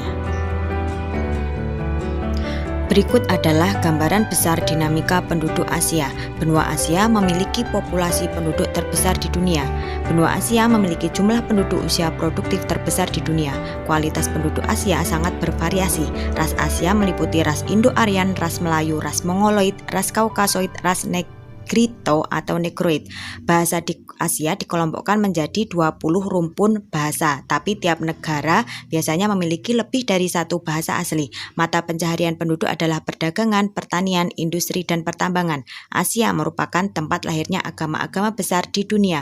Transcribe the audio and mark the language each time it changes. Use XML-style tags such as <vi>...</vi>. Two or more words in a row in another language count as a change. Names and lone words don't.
<id>Berikut adalah gambaran besar dinamika penduduk Asia. Benua Asia memiliki populasi penduduk terbesar di dunia. Benua Asia memiliki jumlah penduduk usia produktif terbesar di dunia. Kualitas penduduk Asia sangat bervariasi. Ras Asia meliputi ras Indo-Aryan, ras Melayu, ras Mongoloid, ras Kaukasoid, ras Negrito atau Negroid. Bahasa di Asia dikelompokkan menjadi 20 rumpun bahasa, tapi tiap negara biasanya memiliki lebih dari satu bahasa asli. Mata pencaharian penduduk adalah perdagangan, pertanian, industri, dan pertambangan. Asia merupakan tempat lahirnya agama-agama besar di dunia.</id>